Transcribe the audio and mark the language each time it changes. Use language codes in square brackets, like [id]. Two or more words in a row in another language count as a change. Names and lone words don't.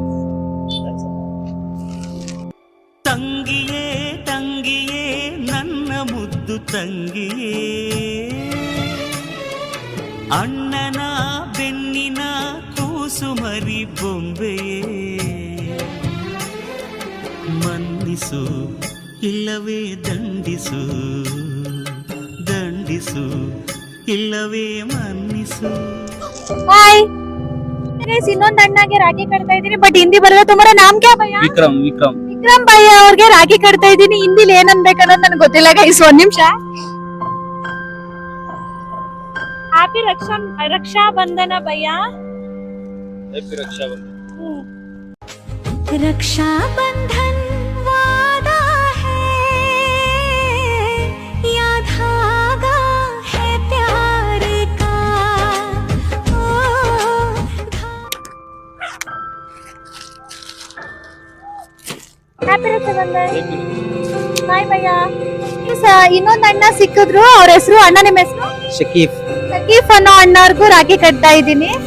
[kn] ತಂಗಿಯೇ ತಂಗಿಯೇ ನನ್ನ ಮುದ್ದು ತಂಗಿಯೇ, ಅಣ್ಣನ ಬೆನ್ನಿನ ಕೂಸು ಮರಿ ಬೊಂಬೆಯೇ, ಮನ್ನಿಸು ಇಲ್ಲವೇ ದಂಡಿಸು ದಂಡಿಸು, ಇಲ್ಲವೇ ಮನ್ನಿಸು. [en] Hi guys, [kn] ಇನ್ನೊಂದು ಅಣ್ಣಗೆ ರಾಖಿ ಕಟ್ತಾ ಇದ್ದೀನಿ. ಬಟ್ ಹಿಂದಿ ಬರಲ್ಲ. [hi] तुम्हारा नाम क्या भैया? विक्रम विक्रम [kn] ವಿಕ್ರಮ್ ಭಯ್ಯ ಅವ್ರಿಗೆ ರಾಖಿ ಕಟ್ತಾ ಇದ್ದೀನಿ. ಹಿಂದಿಲಿ ಏನ್ ಅನ್ಬೇಕನ್ನೋದು ನನಗೆ ಗೊತ್ತಿಲ್ಲ ಗೈಸ್. ಒಂದ್ ನಿಮಿಷ. ಹ್ಯಾಪಿ ರಕ್ಷಾ ಬಂಧನ ಭಯ್ಯ. [hi] रक्षा बंधन वादा है या धागा है प्यार का, ओ [kn] ಹ್ಯಾಪಿ ರಕ್ಷಾ ಬಂಧನ. ಬಾಯ್ ಭಯ್ಯ. ಇನ್ನೊಂದು ಅಣ್ಣ ಸಿಕ್ಕಿದ್ರು. ಅವ್ರ ಹೆಸರು ಅಣ್ಣ. ನಿಮ್ಮ ಹೆಸರು? ಶಕೀಫ್. ಸಕೀಫ್ ಅನ್ನೋ ಅಣ್ಣವ್ರಿಗೂ ರಾಖಿ ಕಟ್ತಾ ಇದ್ದೀನಿ.